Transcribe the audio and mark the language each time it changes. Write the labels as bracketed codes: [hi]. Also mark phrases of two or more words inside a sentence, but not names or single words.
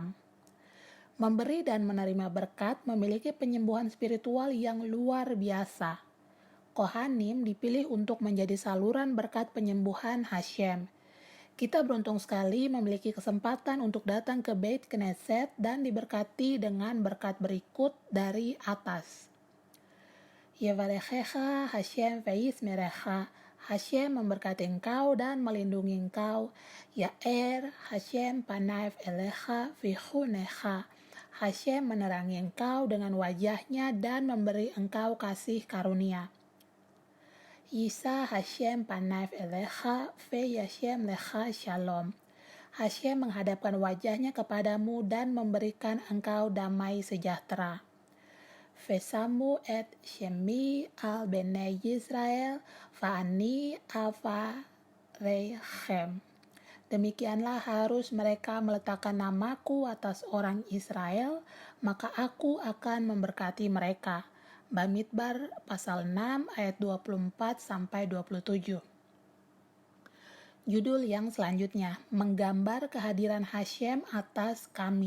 [id] Memberi dan menerima berkat memiliki penyembuhan spiritual yang luar biasa. Kohanim dipilih untuk menjadi saluran berkat penyembuhan Hashem. Kita beruntung sekali memiliki kesempatan untuk datang ke Beit Knesset dan diberkati dengan berkat berikut dari atas. [he] יברכך השם וישמרך. [id] Hashem memberkati engkau dan melindungi engkau. [he] יאר השם פניו אליך ויחנך. [id] Hashem menerangi engkau dengan wajahnya dan memberi engkau kasih karunia. [he] ישא השם פניו אליך וישם לך שלום. [id] Hashem menghadapkan wajahnya kepadamu dan memberikan engkau damai sejahtera. [he] ושמו את שמי על בני ישראל ואני אברכם. [id] Demikianlah harus mereka meletakkan namaku atas orang Israel, maka aku akan memberkati mereka. Bamidbar pasal 6 ayat 24-27. Judul yang selanjutnya, menggambar kehadiran Hashem atas kami.